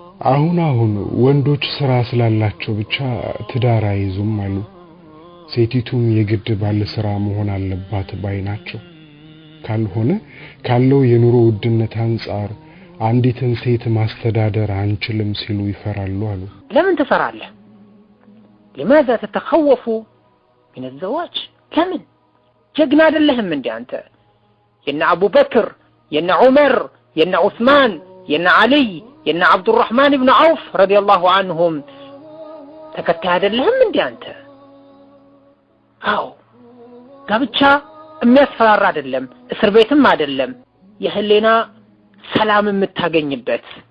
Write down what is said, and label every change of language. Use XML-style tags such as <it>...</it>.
<am>አሁን ወንዶች ስራ ስላላቸው ብቻ ትዳር አይዙም አሉ። ሴቲቱም የግድ ባለ ስራ መሆን አለባት ባይ ናቸው። ካልሆነ ካለው የኑሮ ውድነት አንፃር አንዲትን ሴት ማስተዳደር አንችልም ሲሉ ይፈራሉ አሉ። ለምን ትፈራለህ?</am> <ar>لماذا تتخوف من الزواج</ar> <am>ለምን ጀግና አይደለህም እንዴ አንተ? የነ አቡበክር የነ ዑመር የነ ዑስማን የነ አሊ የነ አብዱራህማን ኢብኑ ዐውፍ ረዲየላሁ ዐንሁም ተከታይ አይደለህም እንዴ አንተ? አዎ ጋብቻ የሚያስፈራራ አይደለም፣ እስር ቤትም አይደለም። የህሊና ሰላም የምታገኝበት፣</am>